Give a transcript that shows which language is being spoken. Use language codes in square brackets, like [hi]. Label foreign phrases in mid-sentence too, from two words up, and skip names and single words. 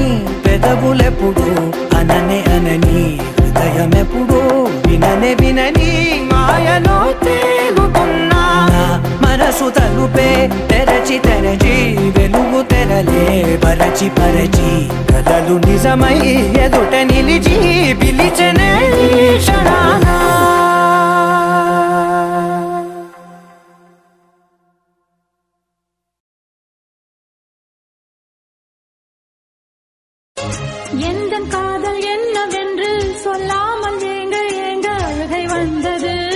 [te] పెదవులెప్పుడు అననే అనని హృదయం ఎప్పుడు విననే వినని మాయలో తేలుతున్నా మనసు తలుపే తెరచి తెరచి వెలుగు తెరలే పరచి పరచి కలలు నిజమై ఎదుట నిలిచి పిలిచెనే ఈ క్షణాన [ta] எந்தன் காதல் என்னவென்று சொல்லாமல் ஏங்க ஏங்க அழுகை வந்தது